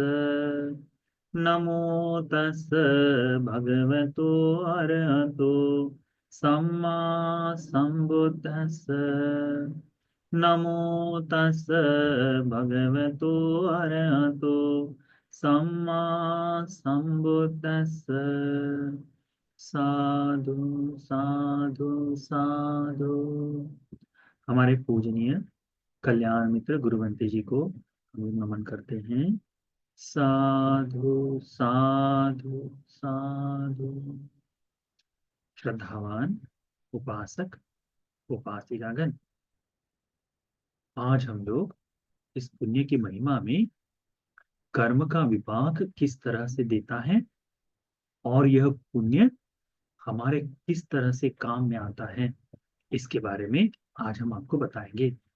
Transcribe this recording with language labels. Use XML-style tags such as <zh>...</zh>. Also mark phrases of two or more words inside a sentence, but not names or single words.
<pi>नमो तस् भगवतो अरहतो सम्मा सम्बुद्धस्स। नमो तस् भगवतो अरहतो सम्मा सम्बुद्धस्स। साधु साधु साधु।</pi> <hi>हमारे पूजनीय कल्याण मित्र गुरुवंती जी को हम लोग नमन करते हैं।</hi> <pi>साधु साधु साधु।</pi> <hi>श्रद्धावान उपासक उपासिकागण, आज हम लोग इस पुण्य की महिमा में कर्म का विपाक किस तरह से देता है और यह पुण्य हमारे किस तरह से काम में आता है, इसके बारे में आज हम आपको बताएंगे।</hi>